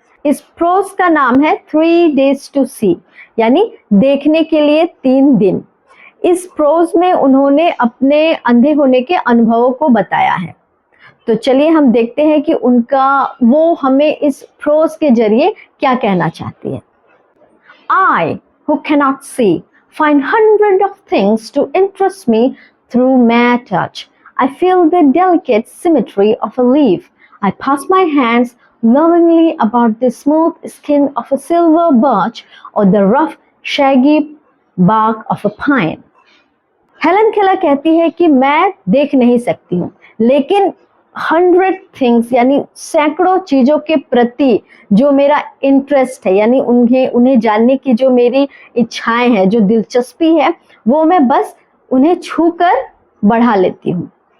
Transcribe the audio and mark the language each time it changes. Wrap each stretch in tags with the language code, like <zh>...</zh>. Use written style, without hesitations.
<hi>इस प्रोज का नाम है 3 days to see, यानी देखने के लिए 3 दिन। इस प्रोज में उन्होंने अपने अंधे होने के अनुभवों को बताया है। तो चलिए हम देखते हैं कि वो हमें इस प्रोज के जरिए क्या कहना चाहती है।</hi> <en>I, who cannot see, find hundreds of things to interest me through mere touch. I feel the delicate symmetry of a leaf. I pass my hands lovingly about the smooth skin of a silver birch or the rough, shaggy bark of a pine.</en> <hi>Helen Keller कहती है कि मैं देख नहीं सकती हूँ, लेकिन 100 things यानी सैकड़ों चीजों के प्रति जो मेरा इंटरेस्ट है, यानी उन्हें जानने की जो मेरी इच्छाएं हैं, जो दिलचस्पी है, वो मैं बस उन्हें छूकर बढ़ा लेती हूँ।</hi>